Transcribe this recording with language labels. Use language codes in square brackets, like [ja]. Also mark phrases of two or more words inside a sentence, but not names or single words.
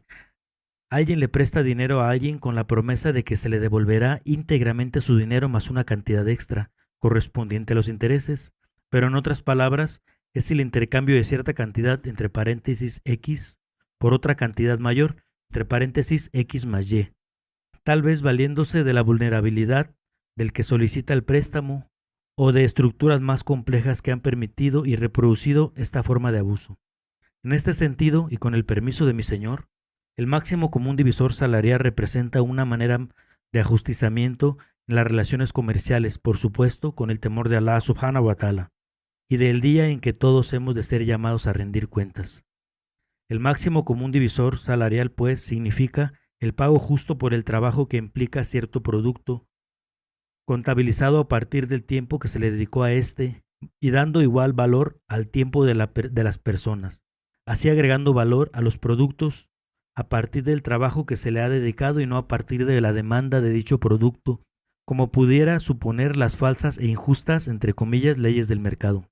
[es] Alguien le presta dinero a alguien con la promesa de que se le devolverá íntegramente su dinero más una cantidad extra, correspondiente a los intereses, pero en otras palabras, es el intercambio de cierta cantidad, entre paréntesis X, por otra cantidad mayor, entre paréntesis X más Y, tal vez valiéndose de la vulnerabilidad del que solicita el préstamo o de estructuras más complejas que han permitido y reproducido esta forma de abuso. En este sentido, y con el permiso de mi Señor, el máximo común divisor salarial representa una manera de ajusticiamiento en las relaciones comerciales, por supuesto, con el temor de Allah [ar] سبحانه وتعالى, [es] y del día en que todos hemos de ser llamados a rendir cuentas. El máximo común divisor salarial, pues, significa el pago justo por el trabajo que implica cierto producto, contabilizado a partir del tiempo que se le dedicó a este y dando igual valor al tiempo de las personas, así agregando valor a los productos a partir del trabajo que se le ha dedicado y no a partir de la demanda de dicho producto, como pudiera suponer las falsas e injustas, entre comillas, leyes del mercado.